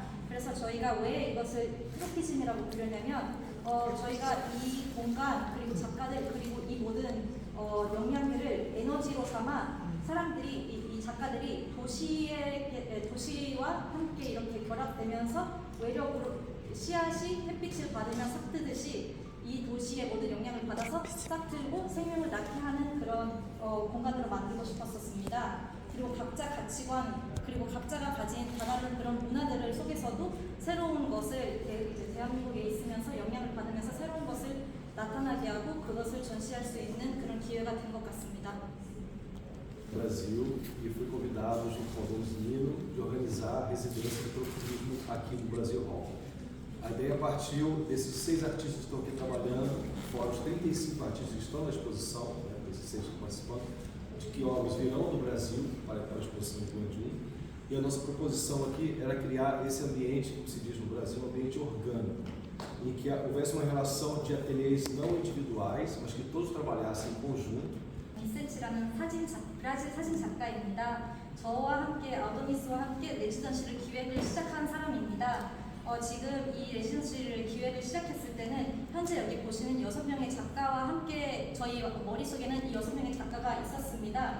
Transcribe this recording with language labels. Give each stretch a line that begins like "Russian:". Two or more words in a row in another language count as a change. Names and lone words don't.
Korean: 그래서 저희가 왜 이것을 트로피즘이라고 부르냐면 저희가 이 공간 그리고 작가들 그리고 이 모든 역량들을 에너지로 삼아 사람들이 이 작가들이 도시와 함께 이렇게 결합되면서 외력으로 씨앗이 햇빛을 받으면 싹트듯이 이 도시의 모든 영향을 받아서 싹트고 생명을 낳게 하는 그런 공간으로 만들고 싶었었습니다. 그리고 각자 가치관 그리고 각자가 가진 다른 그런 문화들을 속에서도 새로운 것을 대한민국에 있으면서 영향을 받으면서 새로운 것을 나타나게 하고 그것을 전시할 수 있는 그런 기회가 된 것 같습니다.
Portuguese: Brasil e fui convidado junto com o Aldonis Nino de organizar a residência de tropismo aqui no Brasil Hall. A ideia partiu desses 6 artistas que estão aqui trabalhando, fora os 35 artistas que estão na exposição, né, desses 6 participantes, de que obras virão do Brasil para a exposição de Guangzhou. E a nossa proposição aqui era criar esse ambiente, como se diz no Brasil, um ambiente orgânico, em que houvesse uma relação de ateliês não individuais, mas que todos trabalhassem em conjunto.
Korean: 미센치라는 브라질 사진 작가입니다. 저와 함께 알도니스와 함께 레지던시를 기획을 시작한 사람입니다. 지금 이 레지던시를 기획을 시작했을 때는 현재 여기 보시는 6명의 작가와 함께 저희 머릿속에는 이 6명의 작가가 있었습니다.